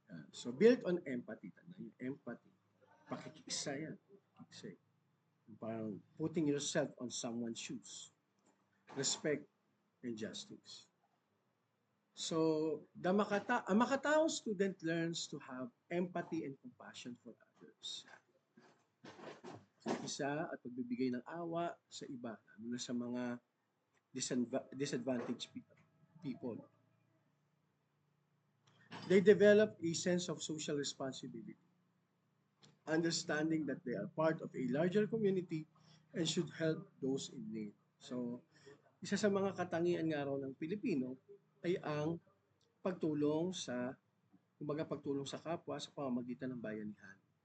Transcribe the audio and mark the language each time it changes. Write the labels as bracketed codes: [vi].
[en] So, built on empathy. [tl] Yung [en] empathy. [tl] Pakikisa yan. Pakikisa. Parang [en] putting yourself on someone's shoes. Respect and justice. So, a makataong student learns to have empathy and compassion for others. [tl] Isa at pagbibigay ng awa sa iba, lalo na sa mga [en] disadvantaged people. They develop a sense of social responsibility, understanding that they are part of a larger community and should help those in need. [tl] So, isa sa mga katangian nga raw ng Pilipino ay ang pagtulong sa, kumbaga pagtulong sa kapwa sa pamamagitan ng bayanihan.